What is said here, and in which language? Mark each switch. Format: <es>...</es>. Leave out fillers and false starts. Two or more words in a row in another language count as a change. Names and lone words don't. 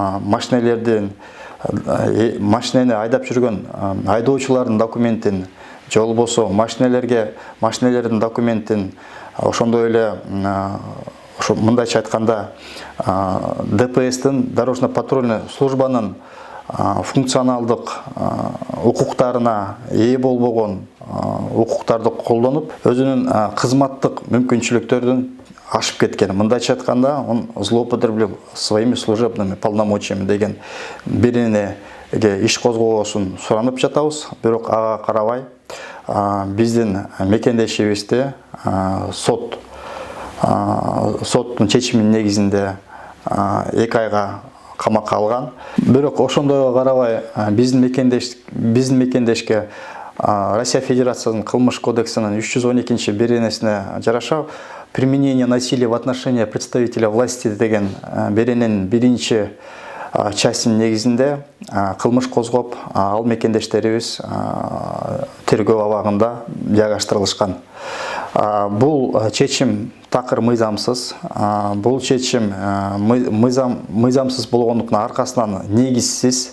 <ky>машинени айдап жүргөн айдоочулардын документин же болбосо машинелердин документин, ошондой эле мындайча айтканда ДПСтин,</ky> <ru>дорожно-патрульный службанын</ru> <ky>функционалдык укуктарына ээ болбогон укуктарды колдонуп, өзүнүн кызматтык мүмкүнчүлүктөрүн ашып кеткен. Мындайча айтканда,</ky> <ru>он злоупотребил своими служебными полномочиями</ru> <ky>деген беренеге иш козгоосун суранып жатабыз. Бирок ага карабай, биздин мекендешибизди соттун чечиминин негизинде 2 айга камакка алган. Бирок ошондойго карабай, биздин мекендешке Россия Федерациясынын кылмыш кодексинин 312 беренесине жараша</ky> <ru>применение насилия в отношении представителя власти</ru> <ky>деген берененин 1 частин негизинде кылмыш козгоп, ал мекендештерибиз тергөө абагында жайгаштырылышкан. Бул чечим такыр мыйзамсыз. Бул чечим мыйзамсыз болгондуктун аркасынан негизсиз.</ky>